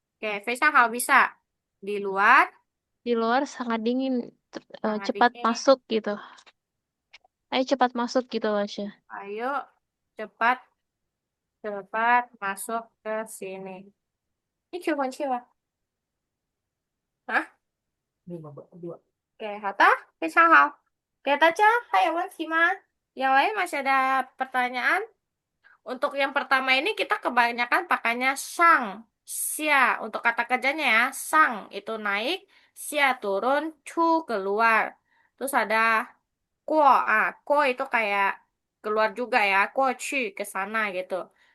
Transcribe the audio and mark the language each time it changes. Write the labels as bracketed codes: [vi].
[id] Oke, [zh] 非常好 [id] bisa. Di luar Di luar sangat dingin. sangat Cepat dingin. masuk gitu. Ayo cepat masuk gitu Lasya. Ayo cepat cepat masuk ke sini. Ini cuma siapa? Hah? [zh] Oke, 好的，非常好。给大家还有问题吗？ [id] Yang lain masih ada pertanyaan? Untuk yang pertama ini kita kebanyakan pakainya sang, sia. Untuk kata kerjanya ya, sang itu naik, sia turun, cu keluar. Terus ada kuo, kuo itu kayak keluar juga ya, kuo cu ke sana gitu.